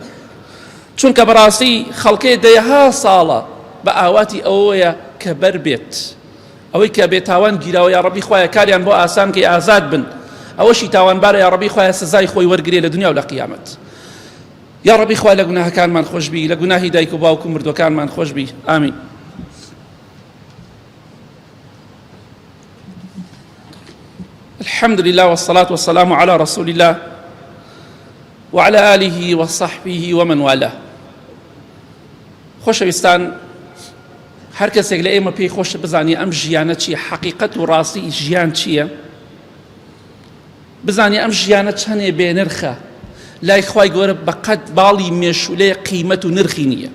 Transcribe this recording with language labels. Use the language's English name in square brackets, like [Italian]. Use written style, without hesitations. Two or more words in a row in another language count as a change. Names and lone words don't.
[Central Kurdish] چونکە بەڕاستی خەڵکێ دەیەها ساڵە بە ئاواتی ئەوەیە کە بەر بێت، ئەوەی کە بێتاوان گیراوە یا ڕەبی خوایە کاریان بۆ ئاسان کەی ئازاد بن، ئەوەشی تاوانبارە یا ڕەبی خوایە سزای خۆی وەرگرێ لە دنیا و لە قیامەت. یا ڕەبی خوای لە گوناهەکانمان خۆشبی، لە گوناهی دایک و باوک و مردوەکانمان خۆشبی. ئامین. [Arabic] الحمد لله والصلاة والسلام على رسول الله وعلى آله وصحبه ومن والاه. [Central Kurdish] خۆشەویستان، هەر کەسێک لە ئێمە پێی خۆشە بزانێ ئەم ژیانە چییە، حەقیقەت و ڕاستی ژیان چییە، بزانێ ئەم ژیانە چەندێ بێنرخە لای خوای گەورە، بەقەد باڵی مێشولەیە قیمەت و نرخی نییە.